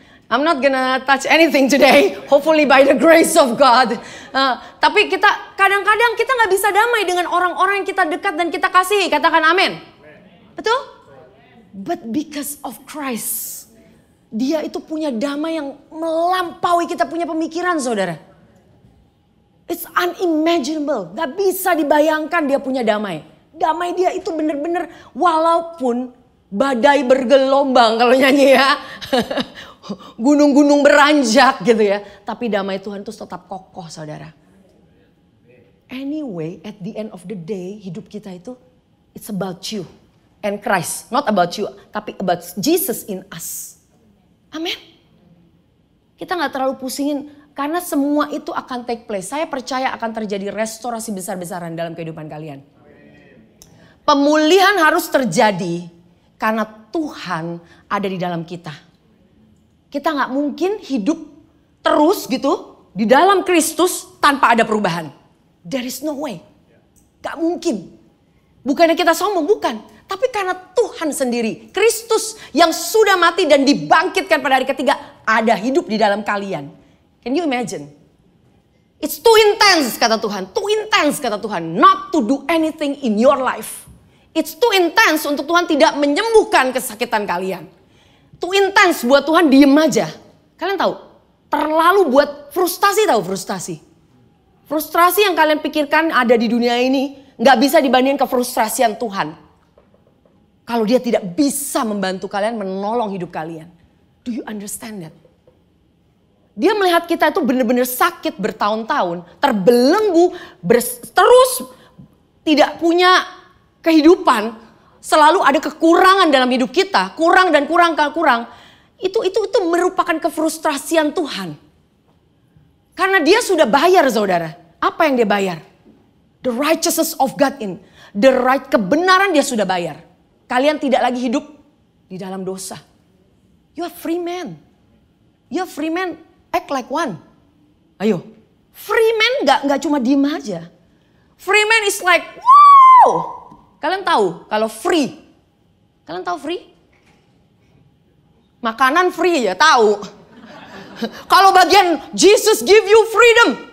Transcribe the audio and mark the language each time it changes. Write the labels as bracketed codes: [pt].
[en] I'm not gonna touch anything today. Hopefully by the grace of God. [id] Tapi kita kadang-kadang kita nggak bisa damai dengan orang-orang yang kita dekat dan kita kasih. Katakan amin. Betul? [en] But because of Christ, [id] dia itu punya damai yang melampaui kita punya pemikiran, saudara. [en] It's unimaginable, [id] gak bisa dibayangkan dia punya damai. Damai dia itu benar-benar walaupun badai bergelombang kalau nyanyi ya. Gunung-gunung beranjak gitu ya. Tapi damai Tuhan itu tetap kokoh, saudara. [en] Anyway, at the end of the day, [id] hidup kita itu [en] it's about you. And Christ, not about you, tapi about Jesus in us. [id] Amin. Kita gak terlalu pusingin, karena semua itu akan take place. Saya percaya akan terjadi restorasi besar-besaran dalam kehidupan kalian. Pemulihan harus terjadi, karena Tuhan ada di dalam kita. Kita gak mungkin hidup terus gitu, di dalam Kristus tanpa ada perubahan. [en] There is no way. [id] Gak mungkin. Bukannya kita sombong, bukan. Tapi karena Tuhan sendiri, Kristus yang sudah mati dan dibangkitkan pada hari ketiga, ada hidup di dalam kalian. [en] Can you imagine? It's too intense [id] kata Tuhan. [en] Too intense [id] kata Tuhan. [en] Not to do anything in your life. It's too intense [id] untuk Tuhan tidak menyembuhkan kesakitan kalian. [en] Too intense [id] buat Tuhan diem aja. Kalian tahu? Terlalu buat frustasi, tahu frustasi. Frustrasi yang kalian pikirkan ada di dunia ini gak bisa dibandingkan kefrustrasian Tuhan. Kalau dia tidak bisa membantu kalian, menolong hidup kalian. [en] Do you understand that? [id] Dia melihat kita itu benar-benar sakit bertahun-tahun. Terbelenggu, terus tidak punya kehidupan. Selalu ada kekurangan dalam hidup kita. Kurang dan kurang. Itu merupakan kefrustrasian Tuhan. Karena dia sudah bayar, saudara. Apa yang dia bayar? [en] The righteousness of God in. [id] Kebenaran dia sudah bayar. Kalian tidak lagi hidup di dalam dosa. [en] You are free man. You are free man, act like one. [id] Ayo. [en] Free man [id] gak cuma diem aja. [en] Free man is like, wow. [id] Kalian tahu kalau free. Kalian tahu free? Makanan free ya, tahu. Kalau bagian Jesus [en] give you freedom.